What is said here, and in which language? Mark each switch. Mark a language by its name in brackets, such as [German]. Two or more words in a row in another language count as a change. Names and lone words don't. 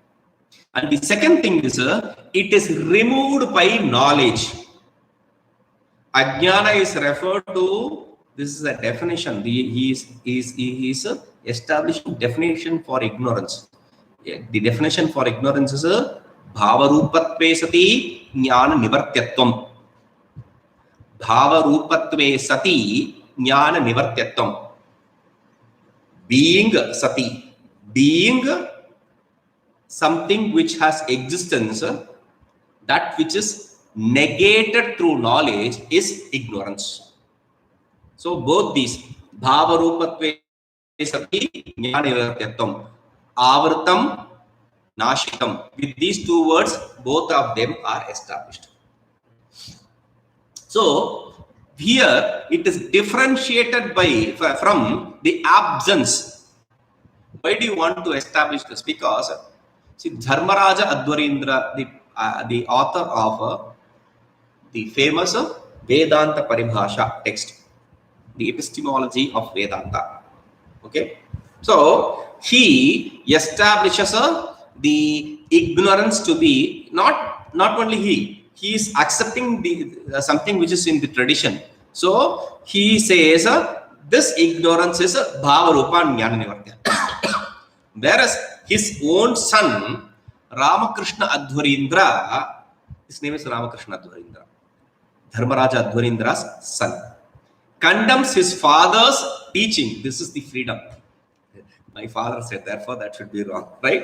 [English] And the second thing is, it is removed by knowledge. Ajnana is referred to, this is a definition. He is establishing definition for ignorance. The definition for ignorance is [Sanskrit] bhavarupatve sati jnana nivartyatvam. Bhavarupatve sati jnana nivartyatvam. [English] Being sati, being something which has existence, that which is negated through knowledge is ignorance. So both these [Sanskrit] bhavarupatve sati jnana nivartyatvam, avartam nashitam, [English] with these two words, both of them are established. So here it is differentiated from the absence. Why do you want to establish this? Because see, Dharmaraja Advarindra, the author of the famous Vedanta Paribhasha text, the epistemology of Vedanta. Okay, so he establishes the ignorance to be not only he is accepting the something which is in the tradition. So he says this ignorance is [Sanskrit] bhava rupa jnana nivartya. [English] Whereas his own son Ramakrishna Advarindra, his name is Ramakrishna Advarindra, Dharmaraja Advarindra's son, condemns his father's teaching. This is the freedom. My father said, therefore that should be wrong, right?